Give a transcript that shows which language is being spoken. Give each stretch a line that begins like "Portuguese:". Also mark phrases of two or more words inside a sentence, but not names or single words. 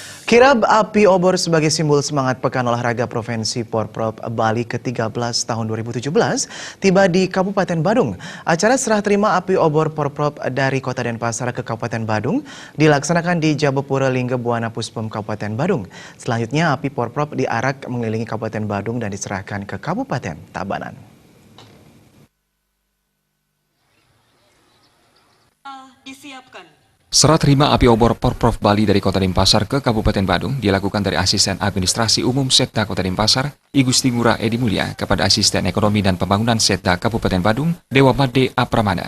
Indonesian: Kirab api obor sebagai simbol semangat Pekan Olahraga Provinsi Porprov Bali ke-13 tahun 2017 tiba di Kabupaten Badung. Acara serah terima api obor Porprov dari Kota Denpasar ke Kabupaten Badung dilaksanakan di Jabapura Lingga Buana Puspom Kabupaten Badung. Selanjutnya api Porprov diarak mengelilingi Kabupaten Badung dan diserahkan ke Kabupaten Tabanan. Disiapkan. Serah terima api obor Porprov Bali dari Kota Denpasar ke Kabupaten Badung dilakukan dari Asisten Administrasi Umum Setda Kota Denpasar, I Gusti Ngurah Edi Mulya, kepada Asisten Ekonomi dan Pembangunan Setda Kabupaten Badung, Dewa Made Apramana.